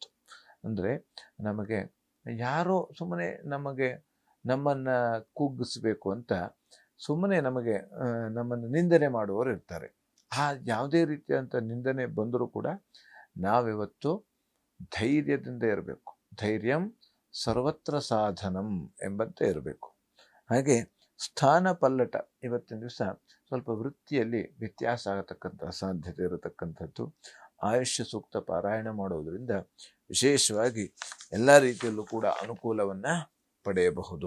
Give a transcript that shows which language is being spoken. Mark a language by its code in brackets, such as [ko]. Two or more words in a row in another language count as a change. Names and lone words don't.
[kn] ಅಂದರೆ ನಮಗೆ ಯಾರೋ ಸುಮ್ಮನೆ ನಮ್ಮನ್ನು ಕುಗ್ಗಿಸ್ಬೇಕು ಅಂತ ಸುಮ್ಮನೆ ನಮ್ಮನ್ನು ನಿಂದನೆ ಮಾಡುವವರು ಇರ್ತಾರೆ. ಯಾವುದೇ ರೀತಿಯಾದಂಥ ನಿಂದನೆ ಬಂದರೂ ಕೂಡ ನಾವಿವತ್ತು ಧೈರ್ಯದಿಂದ ಇರಬೇಕು. [sa] ಧೈರ್ಯಂ ಸರ್ವತ್ರ ಸಾಧನಂ [kn] ಎಂಬಂತೆ ಇರಬೇಕು. ಹಾಗೆ ಸ್ಥಾನ ಪಲ್ಲಟ ಇವತ್ತಿನ ದಿವಸ ಸ್ವಲ್ಪ ವೃತ್ತಿಯಲ್ಲಿ ವ್ಯತ್ಯಾಸ ಆಗತಕ್ಕಂಥ ಸಾಧ್ಯತೆ ಇರತಕ್ಕಂಥದ್ದು. ಆಯುಷ್ಯ ಸೂಕ್ತ ಪಾರಾಯಣ ಮಾಡುವುದರಿಂದ ವಿಶೇಷವಾಗಿ ಎಲ್ಲ ರೀತಿಯಲ್ಲೂ ಕೂಡ ಅನುಕೂಲವನ್ನು ಪಡೆಯಬಹುದು.